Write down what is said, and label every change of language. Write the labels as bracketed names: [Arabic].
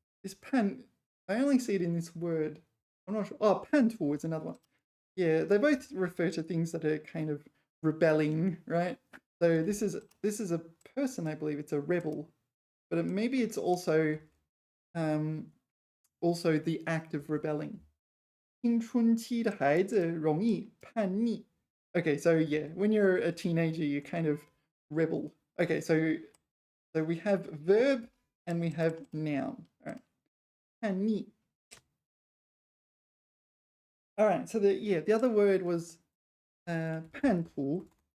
[English] This pan, I only see it in this word. I'm not sure. Oh, pantu is another one. Yeah, they both refer to things that are kind of rebelling, right? So this is a person, I believe. It's a rebel, but maybe it's also the act of rebelling. [Chinese] 青春期的孩子容易叛逆. [English] Okay, so yeah, when you're a teenager, you kind of rebel. Okay, so we have verb and we have noun. All right, 叛逆. All right, so the other word was 叛徒.